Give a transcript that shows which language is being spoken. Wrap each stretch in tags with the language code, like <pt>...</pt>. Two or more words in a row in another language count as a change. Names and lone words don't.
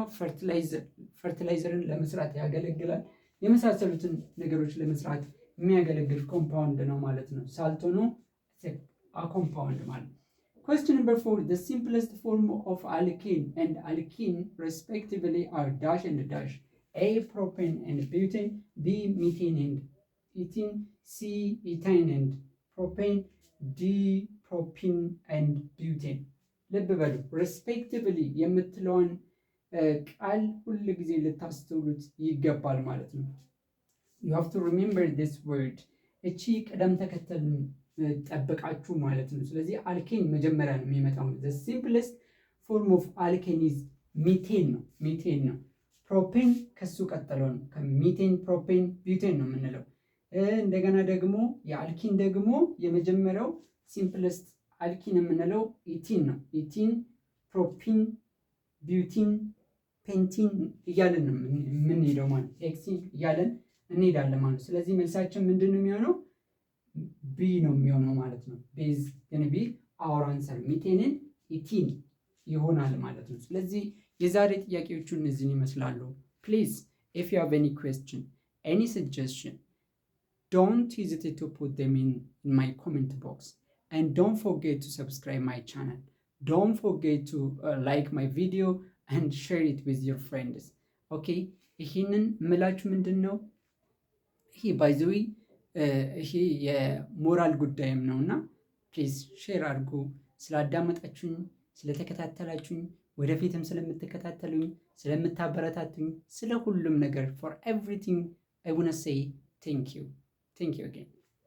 <am>ፈርቲላይዘርን ለመስራት ያገለግላል። የመሳሰሉትን ነገሮች ለመስራት የሚያገለግል ኮምፓውንድ ነው ማለት ነው። ሳልት ሆኖ ኮምፓውንድ ማለት።</am> <en>Question number 4 the simplest form of alkene and alkene respectively are dash and dash. A propane and butane, B methane and ethene, C ethane and propane, D propene and butane.</en> <am>ልብ በሉ ሬስፔክቲቭሊ የምትለውን ቃል ሁል ጊዜ ልታስተውሉት ይገባል ማለት ነው።</am> <en>you have to remember this word</en> <am>እቺ ቅደም ተከተል ጠብቃችሁ ማለት ነው። ስለዚህ አልኬን መጀመሪያ ነው የሚመጣው።</am> <en>the simplest form of alkene is methane</en> <am>ነው። ፕሮፔን ከሱ ቀጥሎ ነው። ከሚቴን ፕሮፔን ቢውቴን ነው የምንለው። እንደገና ደግሞ የአልኪን ደግሞ የመጀመሪያው ሲምፕለስት አልኪን የምንለው ኢቲን ነው። ኢቲን፣ ፕሮፒን፣ ቢውቲን፣ ፔንቲን እያለን ነው የምንሄደው ማለት ሄክሲን እያለን እንሄዳለን ማለት ነው። ስለዚህ መልሳችን ምንድን ነው የሚሆነው? ቢ ነው የሚሆነው ማለት ነው። ቤዝ ግን ቢ</am> <en>our answer</en> <am>ሚቴንን ኢቲን ይሆናል ማለት ነው። ስለዚህ የዛሬ ጥያቄዎቹ እነዚህን ይመስላሉ።</am> <en>please if you have any question any suggestion don't hesitate to put them in my comment box, and don't forget to subscribe my channel. Don't forget to like my video and share it with your friends.</en> <am>okay ይህንን ምላችሁ ምንድን ነው ይሄ</am> <en>by the way</en> <am>ይሄ የሞራል ጉዳይም ነውና</am> <en>please share</en> <am>አድርጉ። ስላዳመጣችሁኝ፣ ስለተከታተላችሁኝ፣ ወደፊትም ስለምትከታተሉኝ፣ ስለምታበረታቱኝ፣ ስለ ሁሉም ነገር</am> <en>for everything I want to say thank you again.</en>